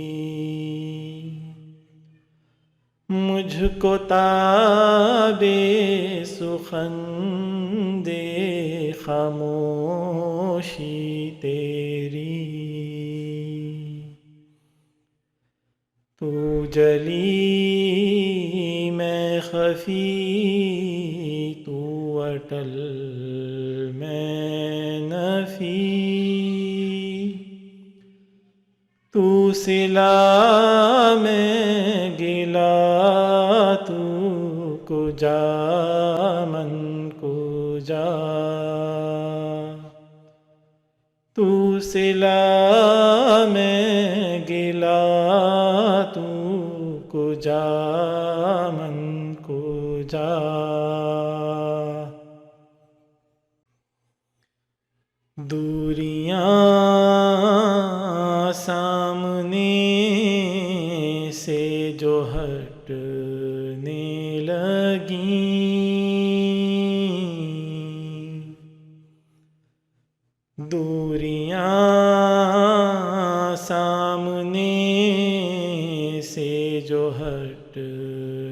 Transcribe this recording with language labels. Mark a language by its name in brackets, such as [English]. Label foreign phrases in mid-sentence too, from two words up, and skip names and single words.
[Urdu] مجھ کو تاب سخن دے خاموشی تیری، تو جلی میں خفی تو اٹل میں نفی، تو صلا میں گلا [Persian] تو کجا من کجا، [Urdu] تو صلا میں گلا [Persian] تو کجا من کجا، [Urdu] دوریاں سامنے سے جو ہٹنے لگیں، دوریاں سامنے سے جو ہٹنے